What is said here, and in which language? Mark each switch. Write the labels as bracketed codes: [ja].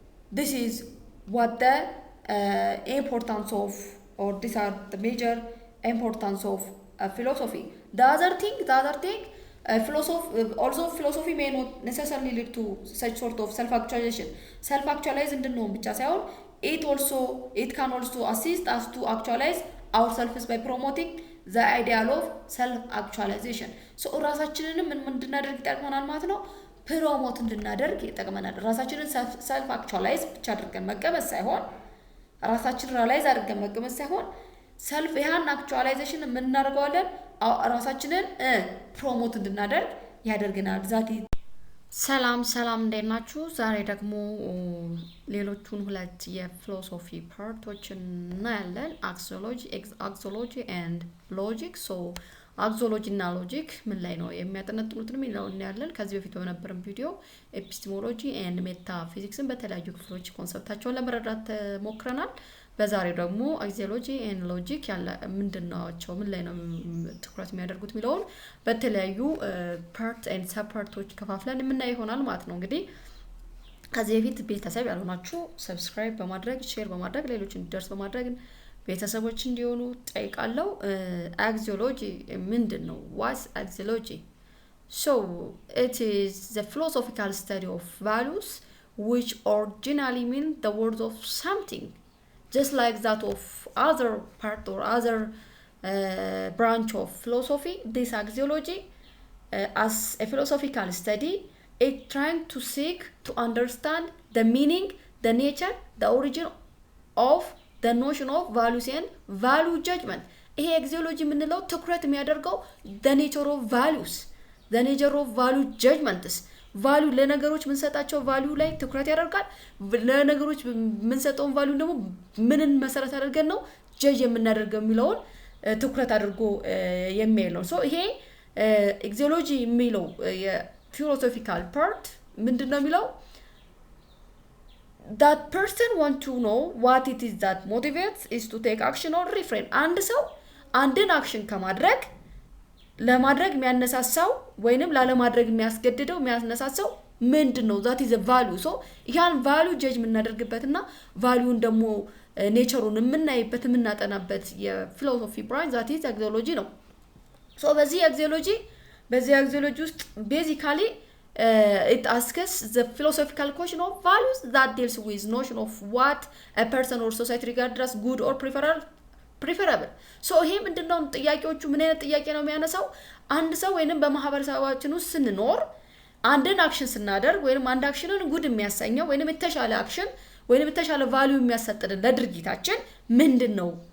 [en] This is what the importance of, or these are the major importance of philosophy. The other thing philosophy may not necessarily lead to such sort of self-actualization. Self-actualize [am] እንድንሆን ብቻ ሳይሆን [en] it can also assist us to actualize ourselves by promoting the ideal of self-actualization. [am] So ራሳችንንም ምን እንድናደርግ ይጠቅመናል ማለት ነው ፕሮሞት እንድናደርግ ይጠቅመናል። ራሳችንን self actualize ብቻ አድርገን መቀመጥ ሳይሆን ራሳችንን ሪላይዝ አድርገን መቀመጥ ሳይሆን self ያን actualization ምን እናደርገዋለን ራሳችንን ፕሮሞት እንድናደርግ ያደርገናል። ዛቲ ሰላም እንደናችሁ። ዛሬ ደግሞ ሌሎቹን ሁለት የፊሎሶፊ ፓርቶችን እናያለን። [en] axiology and logic. [am] So axiology እና ሎጂክ ምን ላይ ነው የሚያጠነጥኑትን እናያለን። ከዚህ በፊት በነበረን ቪዲዮ ኤፒስቴሞሎጂ and ሜታፊዚክስን በተለያዩ ክፍሎች ኮንሰፕታቸውን ለመረዳት ሞክረናል። በዛሬው ደግሞ axiology and logic ያለ ምንድነው ምን ላይ ነው ትኩረት የሚያደርጉት ሚለውን በተለያዩ ፓርት and ሰብ ፓርቶች ከፋፍለን የምናይ ይሆናል ማለት ነው። እንግዲህ ከዚህ በፊት ቤተሰብ ያልሆናችሁ ሰብስክራይብ በማድረግ ሼር በማድረግ ሌሎችን እንዲደርስ በማድረግ ቤተሰቦች እንዲሆኑ ጠይቃለሁ። axiology ምንድነው? [en] What's axiology? So it is the philosophical study of values which originally mean the words of something. Just like that of other part or other branch of philosophy, this axiology as a philosophical study, it trying to seek to understand the meaning, the nature, the origin of the notion of values and value judgment. ይሄ axiology [am] ምንለው ትኩረት የሚያደርገው [en] the nature of values, the nature of value judgments. [am] ቫልዩ ለነገሮች ምን ሰጣቸው ቫልዩ ላይ ትኩረት ያደርጋል። ለነገሮች ምን ሰጠውን ቫልዩ ደግሞ ምንን መሰረት አድርገን ነው ጀጅ የምናደርገው የሚለውን ትኩረት አድርጎ የሚል ነው። ሶ ይሄ axiology የሚለው የፊሎሶፊካል ፓርት ምንድነው የሚለው [en] that person want to know what it is that motivates is to take action or refrain. [am] አንድ ሰው አንድን አክሽን ከማድረግ ለማድረግ የሚያነሳሳው ወይንም ላለማድረግ የሚያስገድደው የሚያነሳሳው ምንድነው? [en] that is a value. so ያን value judge የምናደርግበትና valueን [am] ደግሞ ኔቸሩን የምናይበት የምናጠናበት የፊሎሶፊ ብራንች [en] that is axiology [am] ነው። so በዚህ [en] axiology ውስጥ basically it asks the philosophical question of values that deals with notion of what a person or society regards as good or preferable. [am] so ይሄ ምንድነው ጥያቄዎቹ ምን አይነት ጥያቄ ነው የሚያነሳው? አንድ ሰው ወይንም በማህበረሰባችን ውስጥ ስንኖር አንድን አክሽን ስናደርግ ወይንም አንድ አክሽንን ጉድ የሚያሰኘው ወይንም የተሻለ አክሽን ወይንም የተሻለ ቫልዩ የሚያሰጥልን ለድርጊታችን ምንድነው?